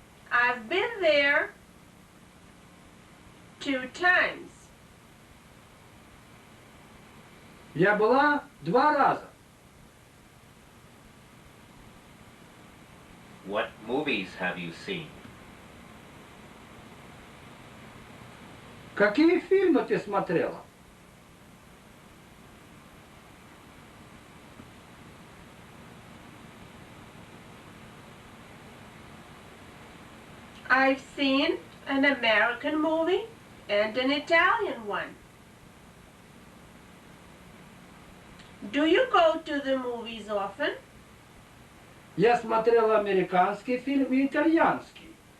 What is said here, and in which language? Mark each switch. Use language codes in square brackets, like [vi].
[en] I've been there 2 times. [ru] Я была 2 раза. [en] What movies have you seen? [ru] Какие фильмы ты смотрела? [en] I've seen an American movie and an Italian one. Do you go to the movies often? [ru] Я смотрела американский фильм и итальянский.